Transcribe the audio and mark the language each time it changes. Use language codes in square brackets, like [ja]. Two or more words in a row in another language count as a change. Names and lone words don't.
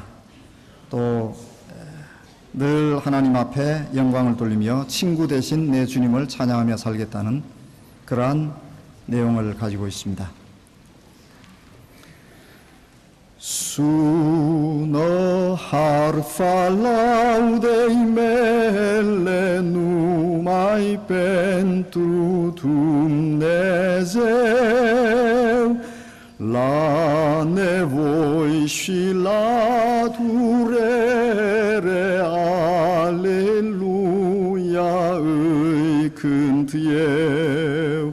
[ko] 또 늘 하나님 앞에 영광을 돌리며 친구 대신 내 주님을 찬양하며 살겠다는 그러한 내용을 가지고 있습니다. [ro] Suno harfa laudei mele numai pentru Dumnezeu, la nevoi și la durere, aleluia, îi cânt eu.